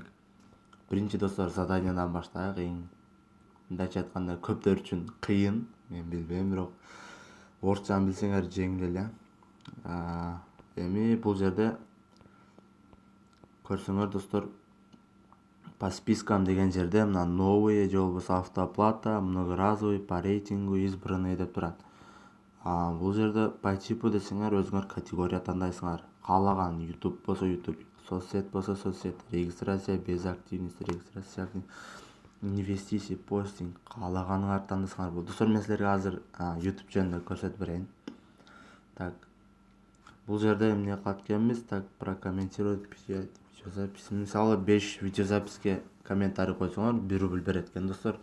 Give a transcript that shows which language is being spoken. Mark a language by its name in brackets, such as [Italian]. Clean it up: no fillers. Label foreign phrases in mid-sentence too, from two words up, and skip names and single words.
[Kyrgyz] Биринчи достор заданиядан баштайлык. Мындайча айтканда көптөр үчүн кыйын, мен билбейм, бирок орусчаны билсеңер жеңил эле. Эми бул жерде көрсөңөр достор, [Russian] по спискам [Kyrgyz] деген жерде мына новые же болбосо [Russian] автооплата, многоразовый, по рейтингу, избранные [Kyrgyz] деп турат. Бул жерде [Russian] по типу [Kyrgyz] десеңер өзүңөр категория тандайсыңар. Каалаган YouTube болсо YouTube, соцсет болсо соцсет, [Russian] регистрация без активности, регистрация активность, инвестиции, [Kyrgyz] постинг, каалаганыңарды тандасаңар болот. Достор, мен силерге азыр YouTube жөнүндө көрсөтүп берейин. Так, бул жерде эмне кылат экенбиз? [Russian] Так, прокомментировать видеозапись. [Kyrgyz] Мисалы, 5 видеозаписке комментарий койсоңор 1 рубль берет экен достор.